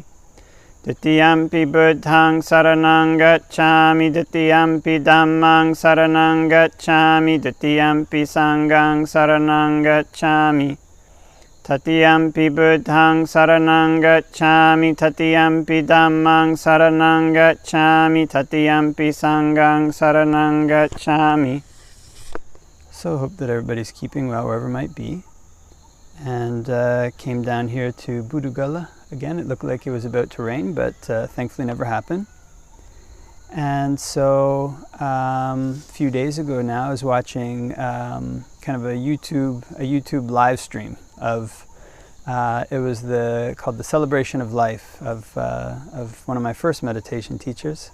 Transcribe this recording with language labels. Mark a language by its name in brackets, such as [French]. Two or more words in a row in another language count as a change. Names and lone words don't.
[Pali] Ditiyampi Buddhaṃ saraṇaṃ gacchāmi, Ditiyampi Dhammaṃ saraṇaṃ gacchāmi, Ditiyampi Sanghaṃ saraṇaṃ gacchāmi. Tatiyampi Buddhaṃ saraṇaṃ gacchāmi, Tatiyampi Dhammaṃ saraṇaṃ gacchāmi, Tatiyampi Sanghaṃ saraṇaṃ gacchāmi. [English] So hope that everybody's keeping well wherever might be. And came down here to Budugala. Again, it looked like it was about to rain, but thankfully never happened. And so a few days ago now, I was watching kind of a YouTube live stream of it was called the Celebration of Life of one of my first meditation teachers.